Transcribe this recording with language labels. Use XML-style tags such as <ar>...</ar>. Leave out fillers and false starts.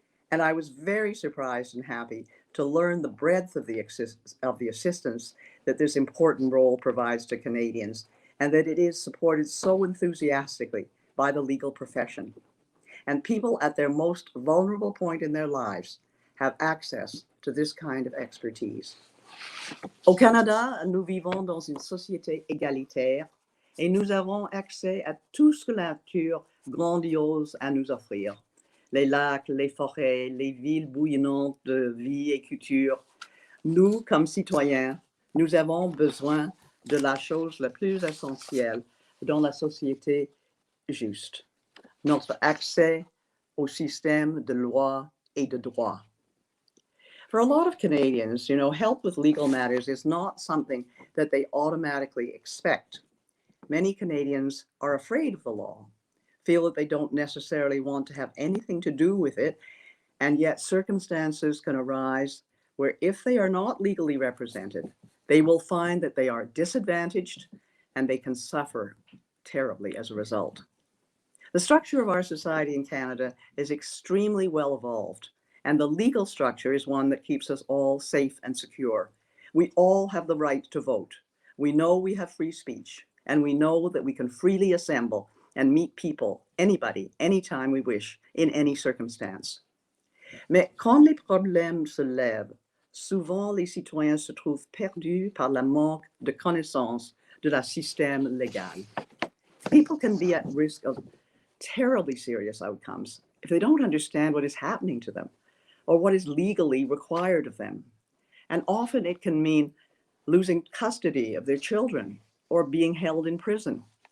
<en>And I was very surprised and happy to learn the breadth of the assistance that this important role provides to Canadians, and that it is supported so enthusiastically by the legal profession. And people at their most vulnerable point in their lives have access to this kind of expertise.</en> <fr>Au Canada, nous vivons dans une société égalitaire et nous avons accès à tout ce que la nature grandiose a à nous offrir. Les lacs, les forêts, les villes bouillonnantes de vie et culture. Nous, comme citoyens, nous avons besoin de la chose la plus essentielle dans la société juste, notre accès au système de loi et de droit.</fr> <en>For a lot of Canadians, help with legal matters is not something that they automatically expect. Many Canadians are afraid of the law, feel that they don't necessarily want to have anything to do with it, and yet circumstances can arise where if they are not legally represented, they will find that they are disadvantaged and they can suffer terribly as a result. The structure of our society in Canada is extremely well evolved, and the legal structure is one that keeps us all safe and secure. We all have the right to vote. We know we have free speech, and we know that we can freely assemble and meet people, anybody, anytime we wish, in any circumstance.</en> <fr>Mais quand les problèmes se lèvent, souvent les citoyens se trouvent perdus par le manque de connaissance de la système légal.</fr> <en>People can be at risk of terribly serious outcomes if they don't understand what is happening to them or what is legally required of them. And often it can mean losing custody of their children or being held in prison.</en>